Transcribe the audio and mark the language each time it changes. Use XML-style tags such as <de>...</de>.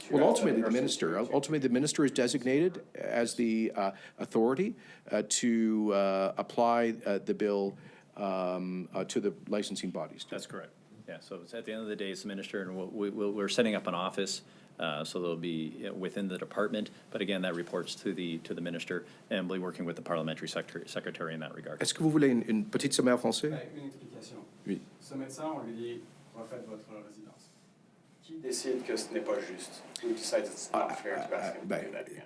<en>Well, ultimately, the minister. Ultimately, the minister is designated as the authority to apply the bill to the licensing bodies. That's correct. Yeah, so it's at the end of the day, it's the minister, and we're setting up an office, so they'll be within the department. But again, that reports to the minister, and we'll be working with the parliamentary secretary in that regard.</en> <fr>Est-ce que vous voulez une petite sommaire français? Une explication. Oui. Ce médecin, on lui dit, refaites votre résidence. Qui décide que ce n'est pas juste?</fr> <en>Who decides it's not fair to ask him to do that again?</en>